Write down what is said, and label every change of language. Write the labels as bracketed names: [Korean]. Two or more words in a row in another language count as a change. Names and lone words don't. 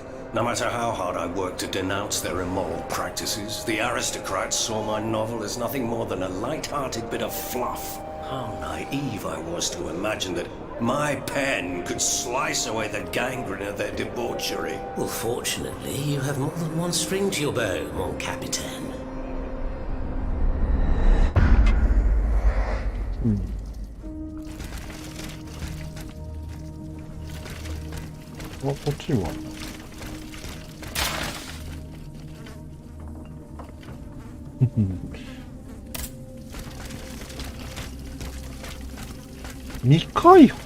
[English] No matter how hard I work to denounce their immoral practices, the aristocrats saw my novel as nothing more than a light-hearted bit of fluff. How naive I was to imagine that my pen could slice away the gangrene of their debauchery. Well, fortunately, you have more than one string to your bow, [French] mon capitaine. [Japanese] あ、こっちにもある。未開放。